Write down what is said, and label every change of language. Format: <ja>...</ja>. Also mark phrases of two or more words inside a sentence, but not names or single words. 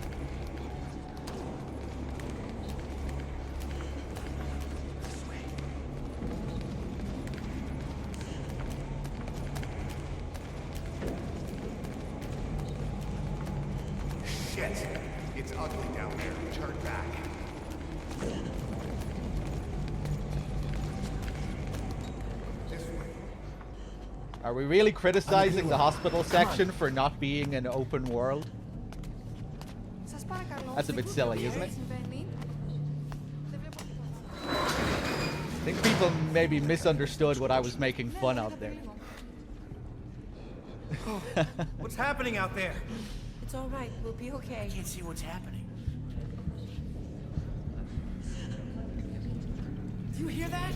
<en>Shit! It's ugly down there. Turn back. This way. Are we really criticizing the hospital section for not being an open world?</en> <el>Σας παρακαλώ.</el> <en>That's a bit silly, isn't it?</en> <el>Συμβαίνει. Δεν βλέπω τίποτα.</el> <en>I think people maybe misunderstood what I was making fun of there. What's happening out there? It's all right. We'll be okay. Can't see what's happening. Do you hear that?</en>